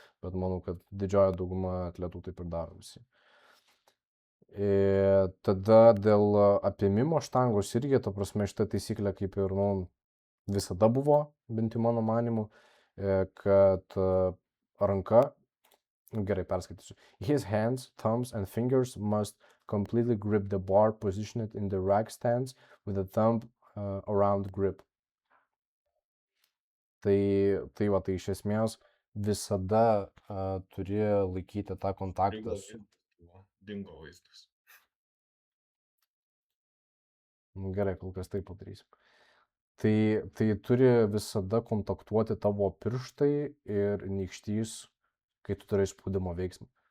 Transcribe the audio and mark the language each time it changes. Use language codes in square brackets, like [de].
[lt] Bet manau, kad didžioji dauguma atletų taip ir daro visi. Tada dėl apėmimo štangos irgi, ta prasme, šita taisyklė kaip ir, nu, visada buvo, bent jau mano manimu, kad ranka, gerai perskaitysiu. [en] His hands, thumbs and fingers must completely grip the bar positioned in the rack stance with the thumb around grip. [lt] Tai va, tai iš esmės visada turi laikyti tą kontaktą su... Dingo vaizdas. Nu, gerai, kol kas taip padarysim. Tai turi visada kontaktuoti tavo pirštai ir nykštys, kai tu turi spaudimo veiksmą.